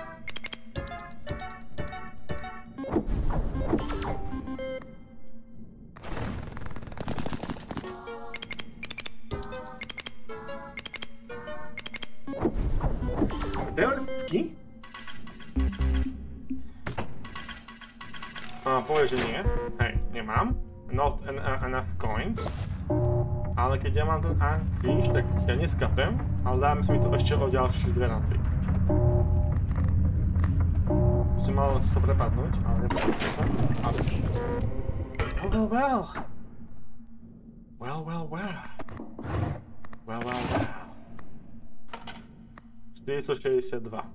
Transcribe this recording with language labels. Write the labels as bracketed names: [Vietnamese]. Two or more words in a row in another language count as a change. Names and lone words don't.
[Slovak] Teoreticky? Povie, že nie. Hej, nemám. [English] Not enough coins. [Slovak] Ale keď ja mám ten kríž, tak ja neskapem, ale dáme mi to ešte o ďalšie 2 randy. Som mal sa prepadnúť, ale neprepadnúť sa. [English] Well. 462.